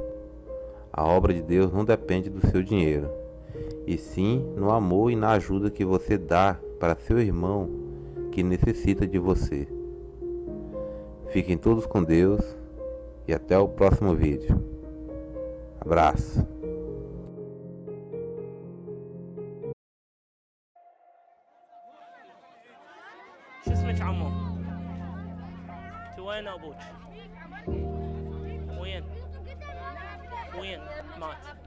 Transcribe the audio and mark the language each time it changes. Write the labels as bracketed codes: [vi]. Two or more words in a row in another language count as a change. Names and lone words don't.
[pt] A obra de Deus não depende do seu dinheiro, e sim no amor e na ajuda que você dá para seu irmão que necessita de você. Fiquem todos com Deus e até o próximo vídeo. Abraço. [ar] شو اسمك عمو؟ انت وين ابوك؟ وين؟ وين؟ مات.